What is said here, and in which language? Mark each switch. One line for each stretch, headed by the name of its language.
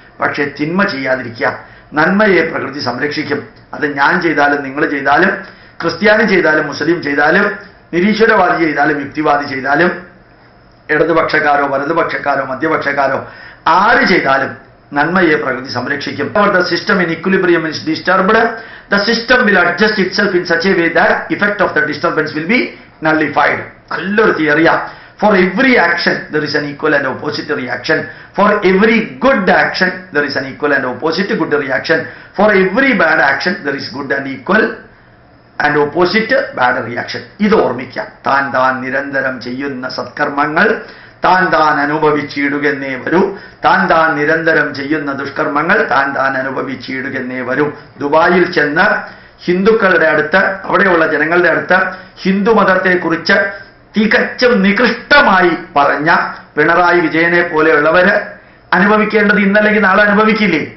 Malayalam: പക്ഷെ തിന്മ ചെയ്യാതിരിക്കുക. നന്മയെ പ്രകൃതി സംരക്ഷിക്കും. അത് ഞാൻ ചെയ്താലും നിങ്ങൾ ചെയ്താലും, ക്രിസ്ത്യാനി ചെയ്താലും, മുസ്ലിം ചെയ്താലും, നിരീശ്വരവാദി ചെയ്താലും, യുക്തിവാദി ചെയ്താലും, ഇടതുപക്ഷക്കാരോ വലതുപക്ഷക്കാരോ മധ്യപക്ഷക്കാരോ ആര് ചെയ്താലും നന്മയെ പ്രകൃതി സംരക്ഷിക്കും.
English: The system in equilibrium is disturbed. The system will adjust itself in such a way that effect of the disturbance will be nullified.
Malayalam: നല്ലൊരു തിയറിയാ.
English: For every action there is an equal and opposite reaction. For every good action there is an equal and opposite good reaction. For every bad action there is good and equal and opposite bad reaction.
Malayalam: ഇത് ഓർമ്മിക്കാം. താൻ നിരന്തരം ചെയ്യുന്ന സത്കർമ്മങ്ങൾ താൻ അനുഭവിച്ചിടുകെന്നേ വരൂ. താൻ നിരന്തരം ചെയ്യുന്ന ദുഷ്കർമ്മങ്ങൾ താൻ അനുഭവിച്ചിടുകെന്നേ വരൂ. ദുബായിൽ ചെന്ന് ഹിന്ദുക്കളുടെ അടുത്ത്, അവിടെയുള്ള ജനങ്ങളുടെ അടുത്ത് ഹിന്ദു മതത്തെക്കുറിച്ച് തികച്ചും നികൃഷ്ടമായി പറഞ്ഞ പിണറായി വിജയനെ പോലെയുള്ളവര് അനുഭവിക്കേണ്ടത് ഇന്നല്ലെങ്കിൽ നാളെ അനുഭവിക്കില്ലേ?